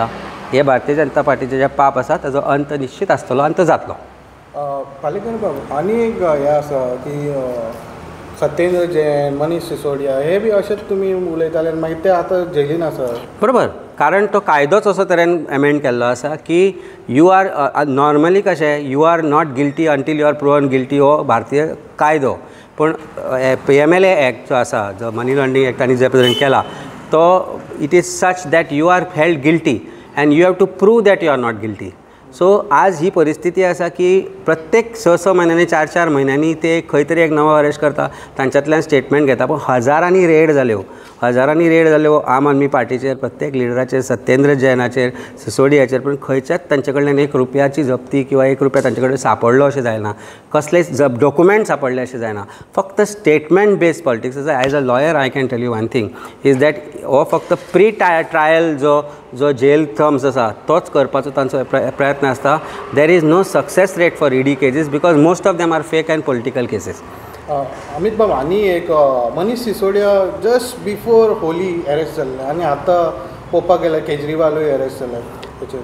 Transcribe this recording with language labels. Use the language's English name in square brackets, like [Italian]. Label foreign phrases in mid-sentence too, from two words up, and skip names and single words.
[Konkani] हे भारतीय जनता पार्टीचे जे पाप आसा ताजो अंत निश्चित आसतलो आनी तो जातलो. पालेकर बाबू आनी एक हें आसा की सत्येंद्र जैन, मनीष सिसोडिया हे बी अशेंच तुमी उलयताले मागीर ते आतां जेलीन आसा. बरोबर, कारण तो कायदोच असो तरेन एमेंड केल्लो आसा की [English] you are normally [Konkani] कशें [English] you are not guilty until you are proven guilty [Konkani] हो भारतीय कायदो. पूण PMLA एक्ट जो आसा जो [English] money laundering act [Konkani] तांणी जे पद्दतीन केला तो [English] it is such that you are held guilty and you have to prove that you are not guilty. [Konkani] सो आज ही परिस्थिती आसा की प्रत्येक 6 म्हयन्यांनी 4 म्हयन्यांनी ते खंय तरी एक नवो अरेस्ट करता, तांच्यांतल्यान स्टेटमेंट घेता. पूण हजारांनी रेड जाल्यो आम आदमी पार्टीचेर, प्रत्येक लिडराचेर, सत्येंद्र जैनाचेर, सिसोडियाचेर. पूण खंयच्याच तांचे कडल्यान 1 रुपयाची जप्ती किंवा 1 रुपया तांचे कडेन सापडलो अशें जायना, कसलेच डॉक्युमेंट सापडले अशें जायना. फक्त [English] statement based politics [Konkani] आसा. [English] as a lawyer I can tell you one thing is that [Konkani] हो फक्त [English] pre trial [Konkani] जो [English] jail terms [Konkani] आसा तोच करपाचो तांचो प्रयत्न आसता. [English] There is no success rate for ED cases because most of them are fake and political cases. [Konkani] अमित बाबा आनी एक मनीष सिसोडिया [English] just before Holi [Konkani] अरेस्ट जाल्ले आनी आतां पळोवपाक गेल्यार केजरीवालूय अरेस्ट जाले.